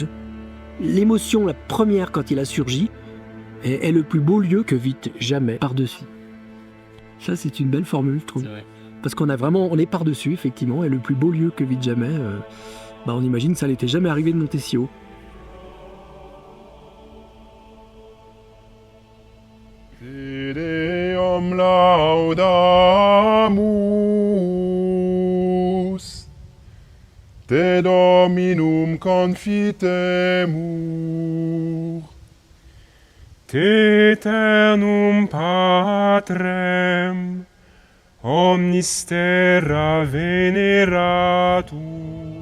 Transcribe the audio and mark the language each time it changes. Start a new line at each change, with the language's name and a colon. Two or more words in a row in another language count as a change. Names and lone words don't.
French: L'émotion la première quand il a surgi et est le plus beau lieu que vite jamais par-dessus. Ça c'est une belle formule je trouve. C'est vrai. Parce qu'on est par-dessus effectivement et le plus beau lieu que vite jamais. On imagine que ça n'était jamais arrivé de monter si haut.
Latin: Te Deum laudamus, Te Dominum confitemur, Te eternum Patrem, omnis terra veneratur,